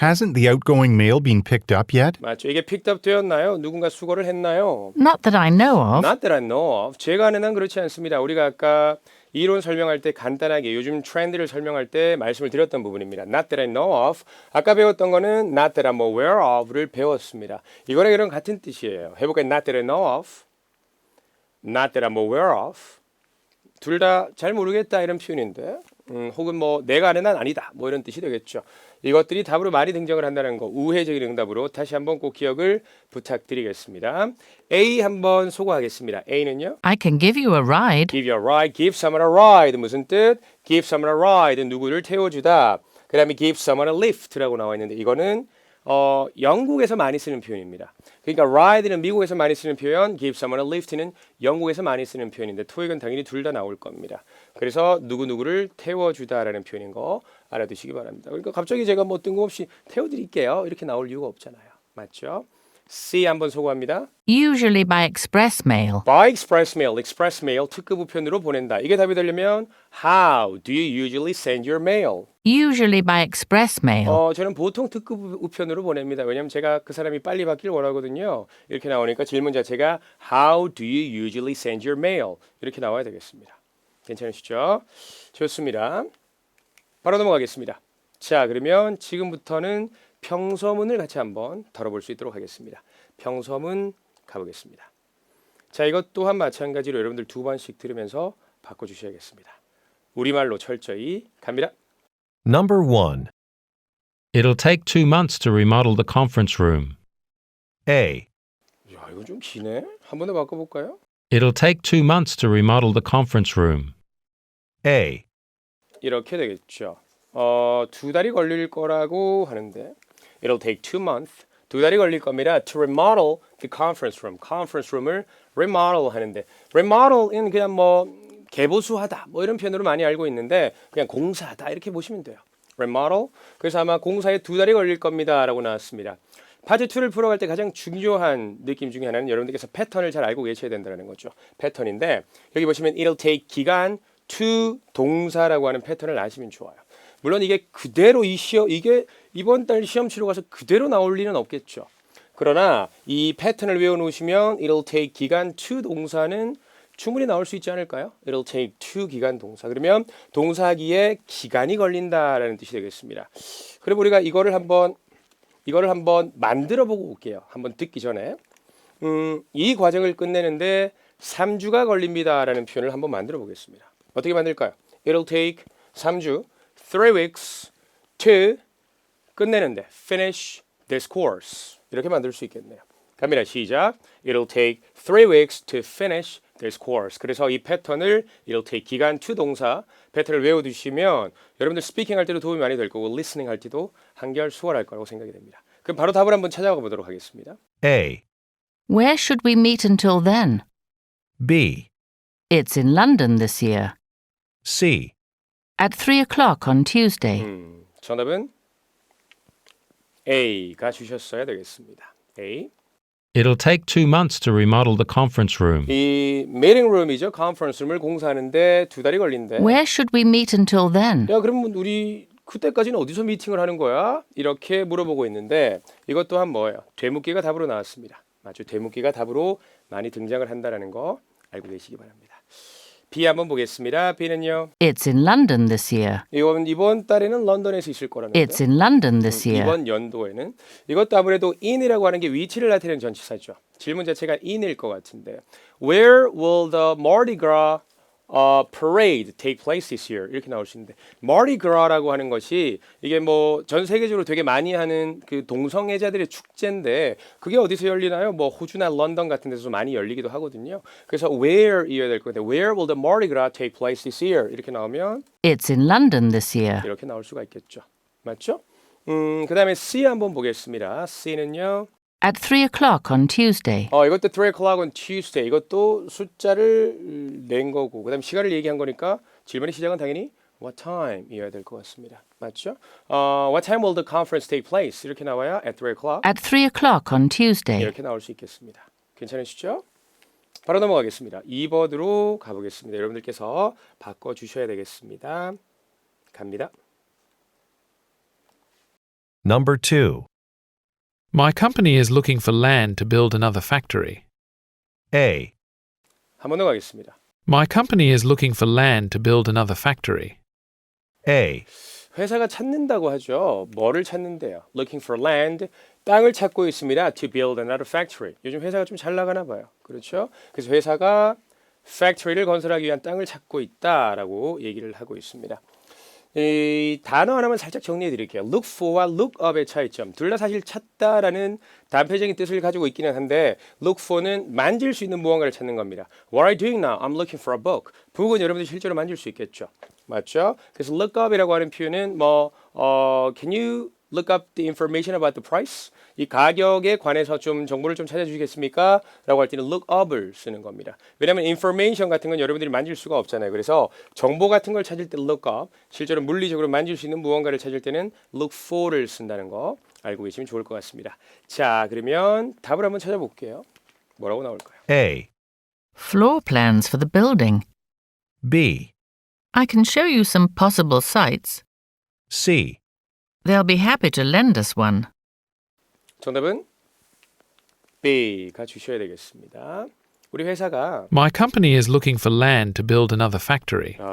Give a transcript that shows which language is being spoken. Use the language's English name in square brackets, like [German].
[English] Hasn't the outgoing mail been picked up yet? [Korean] 맞죠? 이게 picked up 되었나요? 누군가 수거를 했나요? [English] Not that I know of. Not that I know of. [Korean] 제가 아는 한 그렇지 않습니다. 우리가 아까 이론 설명할 때 간단하게 요즘 트렌드를 설명할 때 말씀을 드렸던 부분입니다. [English] Not that I know of. [Korean] 아까 배웠던 거는 [English] not that I'm aware of를 배웠습니다. [Korean] 이거랑 이런 같은 뜻이에요. 해볼까요? [English] Not that I know of. Not that I'm aware of. [Korean] 둘 다 잘 모르겠다 이런 표현인데 혹은 내가 아는 한 아니다 이런 뜻이 되겠죠. 이것들이 답으로 많이 등장을 한다는 거 우회적인 응답으로 다시 한번 꼭 기억을 부탁드리겠습니다. A 한번 소거하겠습니다. A는요? [English] I can give you a ride. Give you a ride, give someone a ride [Korean] 무슨 뜻? [English] Give someone a ride [Korean] 누구를 태워주다. 그 다음에 give someone a lift라고 나와 있는데 이거는 영국에서 많이 쓰는 표현입니다. 그러니까 ride는 미국에서 많이 쓰는 표현, give someone a lift는 영국에서 많이 쓰는 표현인데 토익은 당연히 둘 다 나올 겁니다. 그래서 누구누구를 태워주다라는 표현인 거 알아두시기 바랍니다. 그러니까 갑자기 제가 뜬금없이 태워드릴게요 이렇게 나올 이유가 없잖아요. 맞죠? C 한번 소개합니다. [English] Usually by express mail. By express mail, express mail [Korean] 특급 우편으로 보낸다. 이게 답이 되려면 [English] How do you usually send your mail? Usually by express mail. [Korean] 저는 보통 특급 우편으로 보냅니다. 왜냐면 제가 그 사람이 빨리 받길 원하거든요. 이렇게 나오니까 질문 자체가 [English] How do you usually send your mail? [Korean] 이렇게 나와야 되겠습니다. 괜찮으시죠? 좋습니다. 바로 넘어가겠습니다. 자, 그러면 지금부터는 평서문을 같이 한번 다뤄볼 수 있도록 하겠습니다. 평서문 가보겠습니다. 자, 이것 또한 마찬가지로 여러분들 두 번씩 들으면서 바꿔주셔야겠습니다. 우리말로 철저히 갑니다. [English] Number 1. It'll take 2 months to remodel the conference room. A. [Korean] 야, 이거 좀 기네. 한 번 더 바꿔볼까요? [English] It'll take 2 months to remodel the conference room. A. [Korean] 이렇게 되겠죠. 2달이 걸릴 거라고 하는데 [English] It'll take 2 months. [Korean] 2달이 걸릴 겁니다. [English] To remodel the conference room. [Korean] conference room을 remodel 하는데 remodel은 그냥 뭐 개보수하다 뭐 이런 표현으로 많이 알고 있는데 그냥 공사하다 이렇게 보시면 돼요. [English] remodel. [Korean] 그래서 아마 공사에 2달이 걸릴 겁니다라고 나왔습니다. 파트 2를 풀어갈 때 가장 중요한 느낌 중에 하나는 여러분들께서 패턴을 잘 알고 계셔야 된다는 거죠. 패턴인데 여기 보시면 it'll take 기간 to 동사라고 하는 패턴을 아시면 좋아요. 물론 이게 그대로 이게 이번 달 시험 치러 가서 그대로 나올 리는 없겠죠. 그러나 이 패턴을 외워놓으시면 it'll take 기간 to 동사는 충분히 나올 수 있지 않을까요? It'll take to 기간 동사. 그러면 동사기에 기간이 걸린다라는 뜻이 되겠습니다. 그럼 우리가 이거를 한번 만들어 보고 올게요. 한번 듣기 전에 이 과정을 끝내는데 3주가 걸립니다라는 표현을 한번 만들어 보겠습니다. 어떻게 만들까요? [English] It'll take 3주, 3 weeks to 끝내는데 finish this course [Korean] 이렇게 만들 수 있겠네요. 갑니다. 시작. [English] It'll take 3 weeks to finish this course. [Korean] 그래서 이 패턴을 it'll take 기간 to 동사 패턴을 외워두시면 여러분들 스피킹 할 때도 도움이 많이 될 거고 리스닝 할 때도 한결 수월할 거라고 생각이 됩니다. 그럼 바로 답을 한번 찾아가 보도록 하겠습니다. [English] A. Where should we meet until then? B. It's in London this year. C. At 3 o'clock on Tuesday. [Korean] 정답은 A가 주셨어야 되겠습니다. [English] A. It'll take 2 months to remodel the conference room. [Korean] 이 meeting room이죠. conference room을 공사하는데 2달이 걸린대. [English] Where should we meet until then? [Korean] 야, 그러면 우리 그때까지는 어디서 미팅을 하는 거야? 이렇게 물어보고 있는데 이것 또한 뭐예요? 되묻기가 답으로 나왔습니다. 맞죠? 되묻기가 답으로 많이 등장을 한다는 거 알고 계시기 바랍니다. B 한번 보겠습니다. B는요. [English] It's in London this year. [Korean] 이번 달에는 런던에서 있을 거라는 거죠. [English] It's in London this year. [Korean] 이번 연도에는 이것도 아무래도 in이라고 하는 게 위치를 나타내는 전치사죠. 질문 자체가 in일 것 같은데 [English] Where will the Mardi Gras parade take place this year? [Korean] 이렇게 나올 수 있는데 Mardi Gras라고 하는 것이 이게 뭐 전 세계적으로 되게 많이 하는 그 동성애자들의 축제인데 그게 어디서 열리나요? 뭐 호주나 런던 같은 데서 많이 열리기도 하거든요. 그래서 where이어야 될 건데 [English] Where will the Mardi Gras take place this year? [Korean] 이렇게 나오면 [English] It's in London this year. [Korean] 이렇게 나올 수가 있겠죠. 맞죠? 그다음에 C 한번 보겠습니다. C는요. [English] At 3 o'clock on Tuesday. [Korean] 이것도 [English] 3 o'clock on Tuesday. [Korean] 이것도 숫자를 낸 거고 그다음 시간을 얘기한 거니까 질문의 시작은 당연히 what time이어야 될 것 같습니다. 맞죠? [English] What time will the conference take place? [Korean] 이렇게 나와야 [English] at 3 o'clock. At 3 o'clock on Tuesday. [Korean] 이렇게 나올 수 있겠습니다. 괜찮으시죠? 바로 넘어가겠습니다. 2번으로 가보겠습니다. 여러분들께서 바꿔주셔야 되겠습니다. 갑니다. [English] Number 2. My company is looking for land to build another factory. A. [Korean] 한 번 더 가겠습니다. [English] My company is looking for land to build another factory. A. [Korean] 회사가 찾는다고 하죠. 뭐를 찾는데요? Looking for land. 땅을 찾고 있습니다. [English] To build another factory. [Korean] 요즘 회사가 좀 잘 나가나 봐요. 그렇죠? 그래서 회사가 factory를 건설하기 위한 땅을 찾고 있다라고 얘기를 하고 있습니다. 이 단어 하나만 살짝 정리해 드릴게요. look for와 look up의 차이점. 둘 다 사실 찾다라는 단편적인 뜻을 가지고 있기는 한데 look for는 만질 수 있는 무언가를 찾는 겁니다. [English] What are you doing now? I'm looking for a book. [Korean] 북은 여러분들 실제로 만질 수 있겠죠. 맞죠? 그래서 look up이라고 하는 표현은 [English] can you look up the information about the price? [Korean] 이 가격에 관해서 좀 정보를 좀 찾아주시겠습니까? 라고 할 때는 look up을 쓰는 겁니다. 왜냐하면 information 같은 건 여러분들이 만질 수가 없잖아요. 그래서 정보 같은 걸 찾을 때 look up, 실제로 물리적으로 만질 수 있는 무언가를 찾을 때는 look for를 쓴다는 거 알고 계시면 좋을 것 같습니다. 자, 그러면 답을 한번 찾아볼게요. 뭐라고 나올까요? [English] A, Floor plans for the building. B, I can show you some possible sites. C, They'll be happy to lend us one. [Korean] 정답은 B가 주셔야 되겠습니다. 우리 회사가 [English] My company is looking for land to build another factory.